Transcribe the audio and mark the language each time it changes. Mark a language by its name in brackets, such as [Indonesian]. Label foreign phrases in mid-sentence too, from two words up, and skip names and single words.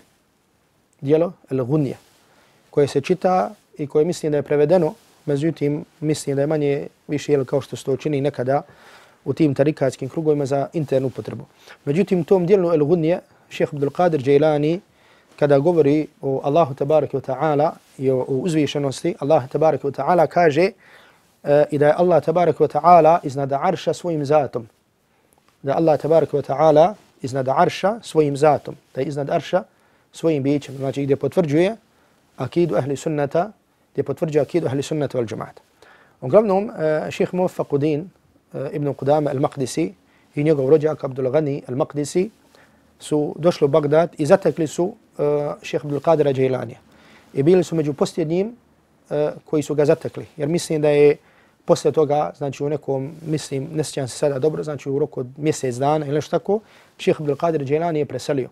[Bosnian] Dijelo El-Gunje, koje se čita i koje mislim da je prevedeno, međutim mislim da je manje više kao što se to čini nekada u tim tarikatskim krugovima za internu potrebu. Međutim, u tom dijelu El-Gunje šejh Abdul Qadir Džajlani kada govori o [Arabic] الله تبارك وتعالى [Bosnian] i o uzvišenosti [Arabic] الله تبارك وتعالى [Bosnian] kaže i da je [Arabic] الله تبارك وتعالى [Bosnian] iznad arša svojim zatom. Da [Arabic] الله تبارك وتعالى [Bosnian] iznad arša svojim zatom. Da je iznad arša svojim bićem. Znači gdje potvrđuje akidu [Arabic] أهل السنة, [Bosnian] gdje potvrđuje akidu [Arabic] أهل السنة والجماعة. [Bosnian] Uglavnom, šejh Muwaffaqud-Din ibn Qudama al-Maqdisi i njegov rođak Abdul Ghani al-Maqdisi su došli u Bagdad i zatekli su šejh Abdul Qadira Džajlanija. I bili su među posljednjim koji su ga zatekli. Jer mislim da je posle toga, znači u nekom, mislim, ne sjećam se sada dobro, znači u roku od mjesec dana ili nešto tako, šejh Abdul Qadir Džajlani je preselio.